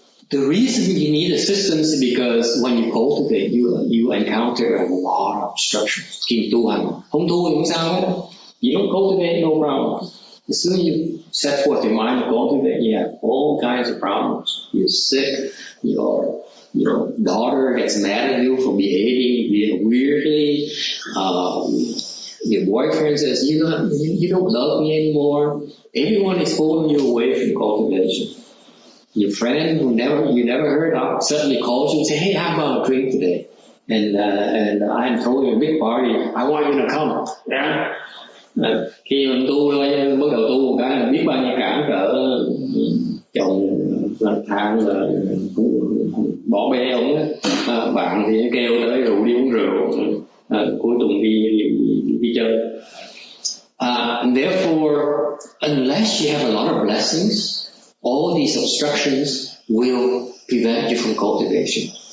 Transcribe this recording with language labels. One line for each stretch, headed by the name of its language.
English: The reason you need assistance is because when you cultivate, you encounter a lot of obstructions.
Vietnamese: Khi tu hành, không tu thì không sao hết.
English: You don't cultivate, no problem. As soon as you set forth your mind to cultivate, you have all kinds of problems. You're sick, your daughter gets mad at you for behaving weirdly. Your boyfriend says, you don't love me anymore. Everyone is pulling you away from cultivation. Your friend who you never heard of suddenly calls you and says, hey, how about a drink today? And I'm throwing a big party. I want you to come. Yeah?
Vietnamese: Khi mình tu bắt đầu tu một cái là biết bao nhiêu cản trở, chồng than là cũng bỏ bê ông á, bạn thì kêu tới rượu đi uống rượu, cuối tuần đi chơi.
English: And therefore, unless you have a lot of blessings, all these obstructions will prevent you from cultivation.